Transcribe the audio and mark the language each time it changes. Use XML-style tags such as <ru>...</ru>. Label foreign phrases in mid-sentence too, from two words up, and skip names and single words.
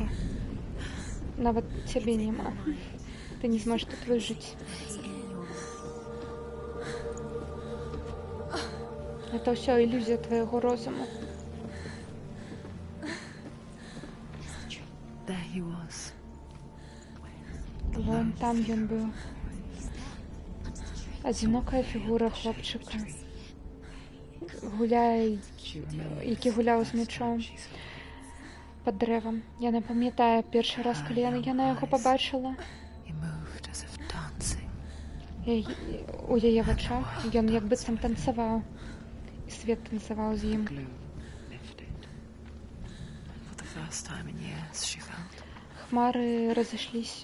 <be>Нават цябе няма. Ты не зможаш тут выжыць. Это ўсё ілюзія твайго розуму.</be> <en>There he was.</en> <be>Вон там ён быў. Адзінокая фігура хлопчыка. Які гуляў з мячом пад дрэвам. Яна памятае першы раз, калі яна яго пабачыла.</be> <en>He moved as if dancing.</en> <be>У яе вачах ён як быццам танцаваў. І свет танцаваў з ім.</be> <en>Glue lifted. For the first time in years, she felt.</en> <be>Хмары разышліся.</be>